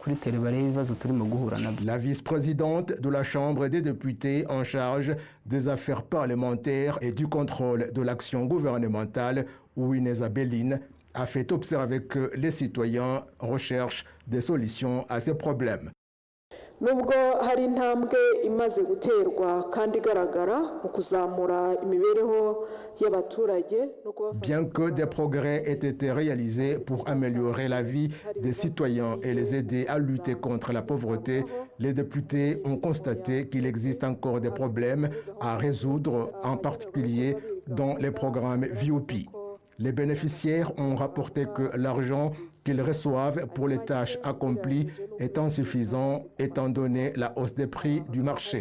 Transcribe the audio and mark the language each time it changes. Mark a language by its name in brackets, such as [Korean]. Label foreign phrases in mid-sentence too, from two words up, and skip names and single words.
[French] La vice-présidente de la Chambre des députés en charge des affaires parlementaires et du contrôle de l'action gouvernementale, Uwineza Belline, a fait observer que les citoyens recherchent des solutions à ces problèmes. [Kinyarwanda] Nubwo hari intambwe imaze guterwa kandi igaragara mu kuzamura imibereho y'abaturage no kubafasha. [French] Bien que des progrès aient été réalisés pour améliorer la vie des citoyens et les aider à lutter contre la pauvreté, les députés ont constaté qu'il existe encore des problèmes à résoudre, en particulier dans les programmes VOP. Les bénéficiaires ont rapporté que l'argent qu'ils reçoivent pour les tâches accomplies est insuffisant étant donné la hausse des prix du marché.